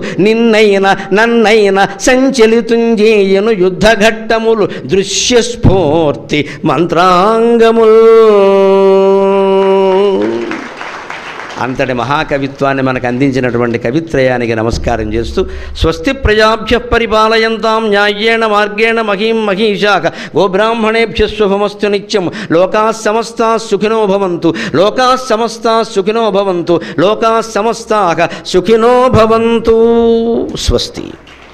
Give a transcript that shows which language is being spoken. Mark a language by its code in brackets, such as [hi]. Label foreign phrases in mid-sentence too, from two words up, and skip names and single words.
[te] నన్నైన సంచలితుంజేయును యుద్ధఘట్టములు. దృశ్యస్ఫూర్తి మంత్రాంగములు. అంతటి మహాకవిత్వాన్ని మనకు అందించినటువంటి కవిత్రయానికి నమస్కారం చేస్తూ [sa] స్వస్తి ప్రజాభ్య పరిపాలయంతాం న్యాయేణ మార్గేణ మహీం మహీషాః గోబ్రాహ్మణేభ్య శుభమస్తు నిత్యం. లోకాః సమస్తాః సుఖినో భవంతు. లోకాః సమస్తాః సుఖినో భవంతు. లోకాః సమస్తాః సుఖినో భవంతు. స్వస్తి.